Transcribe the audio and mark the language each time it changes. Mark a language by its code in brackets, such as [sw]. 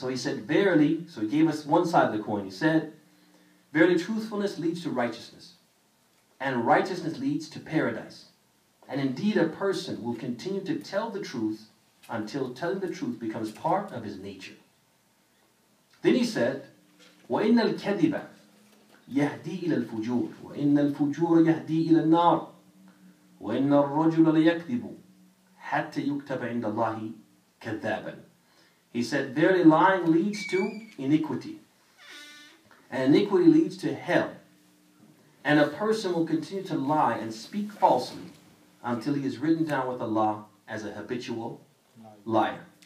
[en] So he said, verily, so he gave us one side of the coin. He said, verily truthfulness leads to righteousness, and righteousness leads to paradise. And indeed a person will continue to tell the truth until telling the truth becomes part of his nature. Then he said, [ar] وَإِنَّ الْكَذِبَ يَهْدِي إِلَى الْفُجُورِ وَإِنَّ الْفُجُورَ يَهْدِي إِلَى النَّارِ وَإِنَّ الرَّجُلَ لَيَكْذِبُ حَتَّى يُكْتَبَ عِنْدَ اللَّهِ كَذَّابًا. [en] He said, verily lying leads to iniquity, and iniquity leads to hell. And a person will continue to lie and speak falsely until he is written down with Allah as a habitual liar.